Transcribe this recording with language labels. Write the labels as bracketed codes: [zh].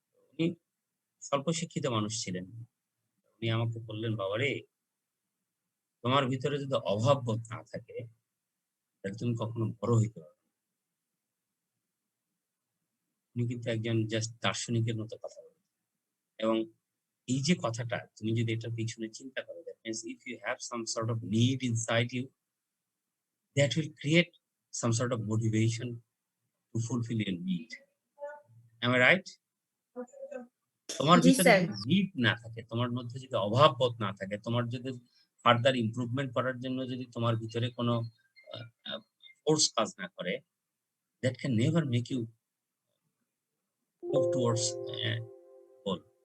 [bn] উনি স্বল্প শিক্ষিত মানুষ ছিলেন। উনি আমাকে বললেন, বাবারে তোমার ভিতরে যদি অভাববোধ না থাকে তাহলে তুমি কখনো বড় হইতে পারবে না। উনি কিন্তু একজন জাস্ট দার্শনিকের মতো কথা বলেন। এবং এই যে কথাটা তুমি যদি এটার পিছনে চিন্তা করো, [en] that means if you have some sort of need inside you, that will create some sort of motivation to fulfill your need. Am I right? [bn] তোমার জি ভিতরে স্যার। যদি নিড না থাকে, তোমার মধ্যে যদি অভাববোধ না থাকে, তোমার যদি ফার্দার ইমপ্রুভমেন্ট করার জন্য যদি তোমার ভিতরে কোনো ফোর্স কাজ না করে, [en] that can never make you move towards goal.